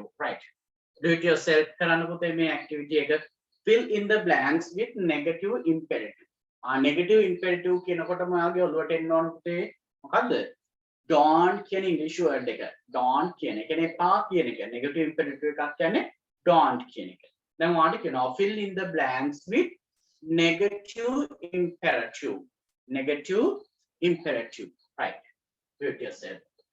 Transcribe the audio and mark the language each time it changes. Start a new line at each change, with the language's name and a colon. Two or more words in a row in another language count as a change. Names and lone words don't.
English: Right. Do it yourself.
Sinhala: කරන්න පුතේ මේ activity එක.
English: Fill in the blanks with negative imperative. Negative imperative
Sinhala: කියනකොටම ඔයාගේ ඔළුවට එන්න ඕන පුතේ මොකද්ද? Don't කියන
English: English word
Sinhala: එක. Don't කියන එක. කියන්නේ පා කියන එක.
English: Negative imperative
Sinhala: එකක් කියන්නේ don't කියන එක. දැන් ඔයාලට කියනවා
English: fill in the blanks with negative imperative. Negative imperative. Right. Do it yourself.